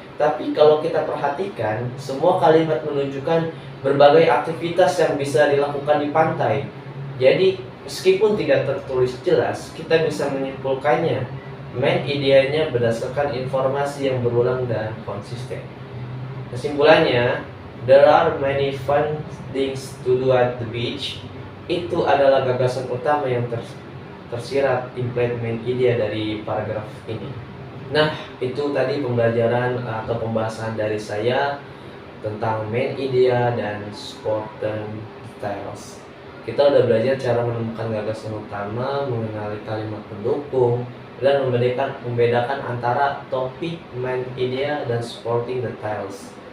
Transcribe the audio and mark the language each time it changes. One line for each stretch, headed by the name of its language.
Indonesian: Tapi kalau kita perhatikan, semua kalimat menunjukkan berbagai aktivitas yang bisa dilakukan di pantai. Jadi, meskipun tidak tertulis jelas, kita bisa menyimpulkannya Main ideanya berdasarkan informasi yang berulang dan konsisten. Kesimpulannya,
English: there are many fun things to do at the beach.
Indonesian: Itu adalah gagasan utama yang tersirat implied main idea dari paragraf ini. Nah, itu tadi pembelajaran atau pembahasan dari saya tentang main idea dan spoken details. Kita udah belajar cara menemukan gagasan utama, mengenali kalimat pendukung, dan membedakan antara topik, main idea, dan supporting details.